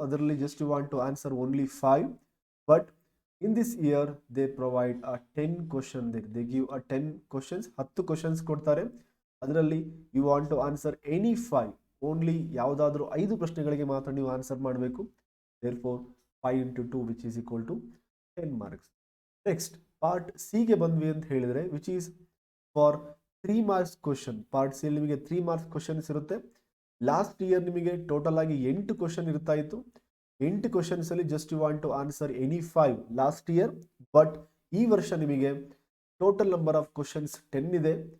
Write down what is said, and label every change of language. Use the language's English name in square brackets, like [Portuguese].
[Kannada] ಅದರಲ್ಲಿ [English] Just you want to answer only 5. But in this year they provide a 10 question, they give a 10 questions, 10 questions [Kannada] ಕೊಡ್ತಾರೆ. ಅದರಲ್ಲಿ [English] you want to answer any 5, [Kannada] only ಯಾವುದಾದ್ರೂ 5 ಪ್ರಶ್ನೆಗಳಿಗೆ ಮಾತ್ರ ನೀವು answer ಮಾಡಬೇಕು. [English] therefore 5 into 2 which is equal to 10 marks. Next part C [Kannada] ಗೆ ಬಂದ್ವಿ ಅಂತ ಹೇಳಿದ್ರೆ [English] Which is for 3 marks question. [Kannada] Part C ಅಲ್ಲಿ ನಿಮಗೆ 3 ಮಾರ್ಕ್ಸ್ ಕ್ವಶನ್ಸ್ ಇರುತ್ತೆ. ಲಾಸ್ಟ್ ಇಯರ್ ನಿಮಗೆ ಟೋಟಲ್ ಆಗಿ 8 ಕ್ವಶನ್ ಇರ್ತಾ ಇತ್ತು. [English] 8 questions ಅಲ್ಲಿ just you want to answer any 5 last year. [Kannada] But ಈ ವರ್ಷ ನಿಮಗೆ [English] total number of questions [Kannada] 10 ಇದೆ.